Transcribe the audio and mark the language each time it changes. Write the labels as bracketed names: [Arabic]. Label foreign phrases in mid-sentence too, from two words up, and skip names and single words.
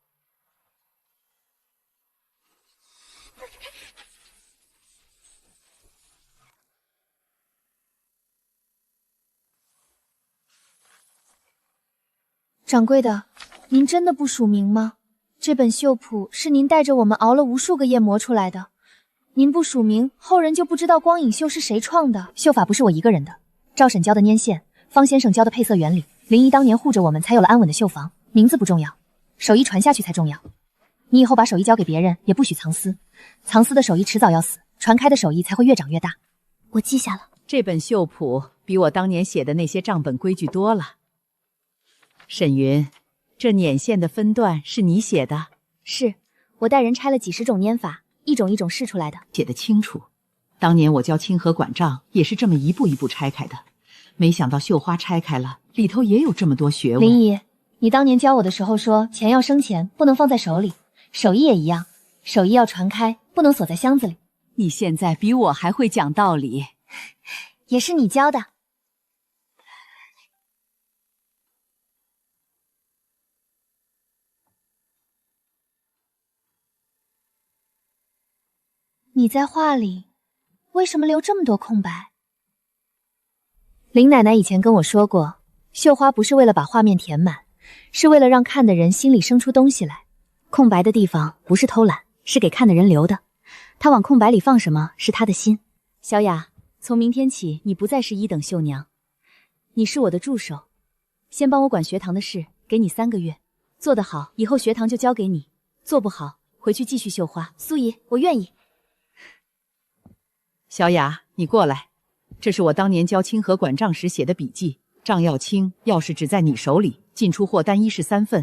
[Chinese] 掌櫃的，您真的不署名嗎？這本繡譜是您帶着我們熬了無數個夜磨出來的，您不署名，後人就不知道光影繡是誰創的。繡法不是我一個人的，趙嬸教的粘線，方先生教的配色原理，林姨當年護着我們才有了安穩的繡房。名字不重要，手藝傳下去才重要。你以後把手藝交給別人，也不許藏私，藏私的手藝遲早要死，傳開的手藝才會越長越大。我記下了。這本繡譜比我當年寫的那些賬本規矩多了。沈雲，這捻線的分段是你寫的？是，我帶人拆了幾十種粘法，一種一種試出來的。寫得清楚。當年我教清河管賬也是這麼一步一步拆開的，沒想到繡花拆開了，裡頭也有這麼多學問。林姨，你當年教我的時候說，錢要生錢，不能放在手裡，手藝也一樣，手藝要傳開，不能鎖在箱子裡。你現在比我還會講道理，也是你教的。你在畫裡為什麼留這麼多空白？林奶奶以前跟我說過，繡花不是為了把畫面填滿，是為了讓看的人心裡生出東西來。空白的地方不是偷懶，是給看的人留的。他往空白裡放什麼，是他的心。小雅，從明天起，你不再是1等繡娘，你是我的助手，先幫我管學堂的事，給你3個月，做得好，以後學堂就交給你；做不好，回去繼續繡花。蘇姨，我願意。小雅，你過來，這是我當年教清河管賬時寫的筆記。賬要清，鑰匙只在你手裡，進出貨單1式3份。